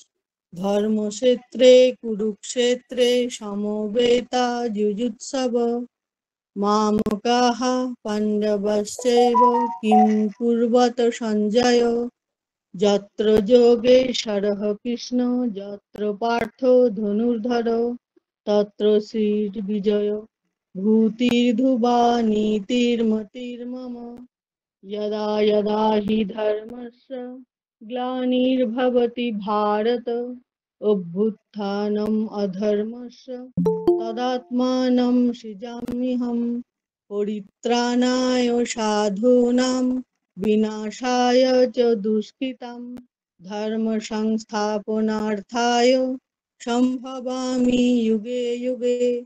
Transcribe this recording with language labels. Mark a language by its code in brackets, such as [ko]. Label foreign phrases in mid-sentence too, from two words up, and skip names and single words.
[sa] ধর্মক্ষেত্রে কুরুক্ষেত্রে সমবেতা যুযুৎসব মামকাঃ পাণ্ডবশ্চৈব কিং কুর্বত সঞ্জয় যত্র যোগেশ্বরঃ কৃষ্ণ যত্র পার্থ ধনুর্ধর তত্র শ্রীবিজয় ভূতির্ধুবা নীতির্মতির্মম यदा यदा हि धर्मस्य ग्लानिर्भवति भारत अभ्युत्थानम् अधर्मस्य तदात्मानं सृजाम्यहं परित्राणाय साधूनां विनाशाय च दुष्कृतां धर्म संस्थापनार्थाय सम्भवामि युगे युगे